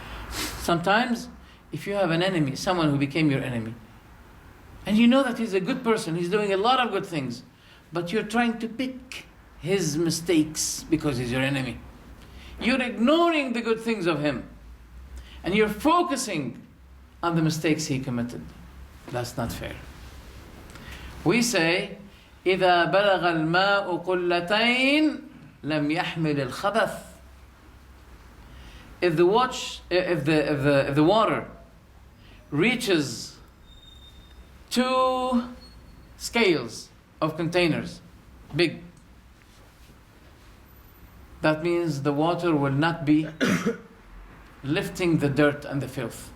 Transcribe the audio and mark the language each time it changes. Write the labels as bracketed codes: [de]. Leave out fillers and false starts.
[en] Sometimes, if you have an enemy, someone who became your enemy, and you know that he's a good person, he's doing a lot of good things, but you're trying to pick his mistakes because he's your enemy. You're ignoring the good things of him, and you're focusing on the mistakes he committed. That's not fair. We say, [ar] إذا بلغ الماء قلتين لم يحمل الخبث. [en] If the water reaches 2 scales of containers, big, that means the water will not be lifting the dirt and the filth.